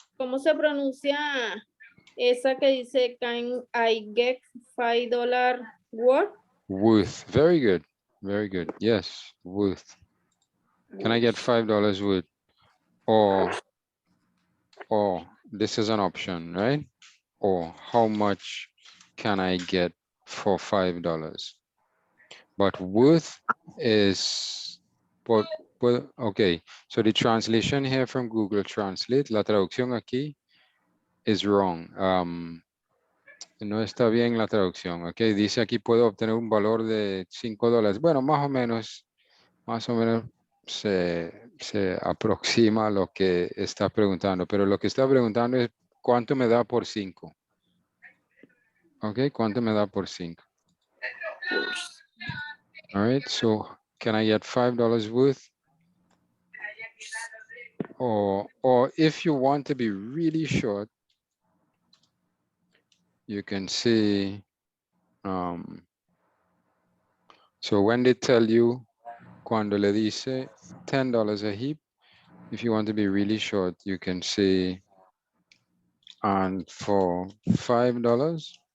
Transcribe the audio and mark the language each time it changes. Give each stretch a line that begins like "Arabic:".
Spanish: ¿Cómo se pronuncia esa que dice
English: can I get $5 worth? Worth, very good, very good. Yes, worth. Can I get $5 worth? Or this is an option, right? Or how much can I get for $5? But worth is, okay, so the translation here from Google Translate,
Spanish: la traducción aquí
English: is wrong.
Spanish: No está bien la traducción, ok. Dice aquí puedo obtener un valor de $5. Bueno, más o menos se aproxima a lo que está preguntando, pero lo que está preguntando es ¿cuánto me da por 5? Ok, ¿cuánto me da por 5?
English: All right, so can I get $5 worth? Or if you want to be really short, you can say, so when they tell you,
Spanish: cuando le dice
English: $10 a heap, if you want to be really short, you can say, and for $5,